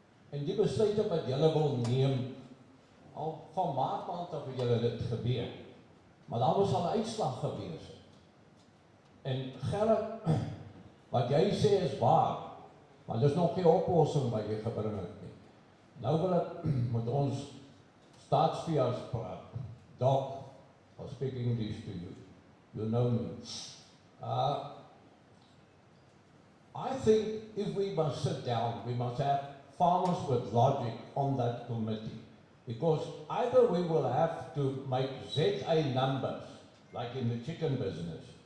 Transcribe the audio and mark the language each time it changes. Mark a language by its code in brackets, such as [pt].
[af] En die besluite wat julle wil neem, al van maart maand af het julle dit gebeur. Maar daar was al 'n uitslag gewees. En Gerrit, wat jy sê is waar, maar dis nog nie oplossing wat jy gebring het nie. Nou wil ek met ons staatsveearts praat. [en] Doc, I'll speak English to you. You know me. I think if we must sit down, we must have farmers with logic on that committee. Because either we will have to make ZA numbers, like in the chicken business.